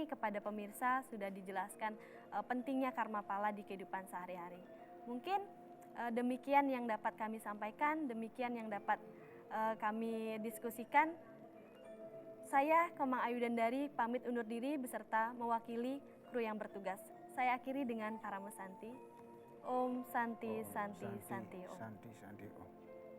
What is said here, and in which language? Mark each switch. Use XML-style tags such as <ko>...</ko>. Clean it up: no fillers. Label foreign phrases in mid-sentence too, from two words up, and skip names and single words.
<id>Kepada pemirsa sudah dijelaskan pentingnya karma pala di kehidupan sehari-hari. Mungkin demikian yang dapat kami sampaikan, demikian yang dapat kami diskusikan. Saya Kemang Ayu Dandari pamit undur diri beserta mewakili kru yang bertugas. Saya akhiri dengan Paramo Santi.</id> <sa>Om Santi Santi Santi Om. Santi Santi Om.</sa>